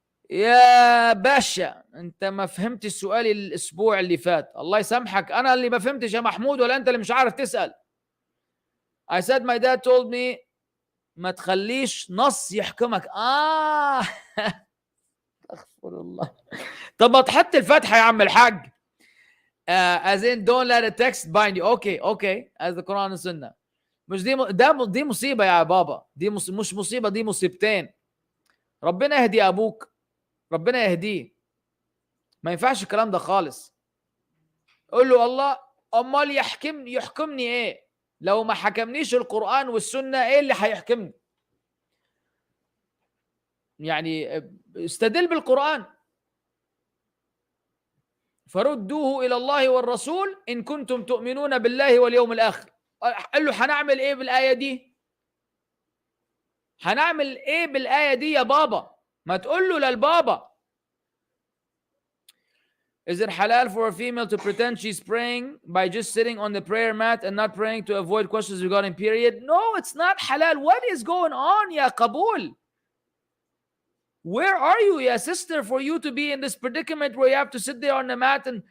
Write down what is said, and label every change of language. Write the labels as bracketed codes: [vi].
[ar] يا باشا انت ما فهمت السؤال الاسبوع اللي فات. الله يسامحك، انا اللي ما فهمتش يا محمود، ولا انت اللي مش عارف تسأل. [en] I said my dad told me [ar] ما تخليش نص يحكمك. استغفر الله. طب ما تحط الفتحة يا عم الحاج. [en] As in don't let a text bind you. Okay as the Quran and Sunnah. [ar] مش دي مصيبة يا بابا. دي مش مصيبة، دي مصيبتين. ربنا يهدي ابوك، ربنا يهديه. ما ينفعش الكلام ده خالص. قول له الله امال يحكمني ايه؟ لو ما حكمنيش القرآن والسنة ايه اللي هيحكمني؟ يعني استدل بالقرآن. فردوه إلى الله والرسول إن كنتم تؤمنون بالله واليوم الآخر. قال له هنعمل ايه بالآية دي؟ هنعمل ايه بالآية دي يا بابا؟ ما تقول له للبابا. [en] Is it halal for a female to pretend she's praying by just sitting on the prayer mat and not praying to avoid questions regarding period? No, it's not halal. What is going on, ya Qabul? Where are you, ya sister, for you to be in this predicament where you have to sit there on the mat?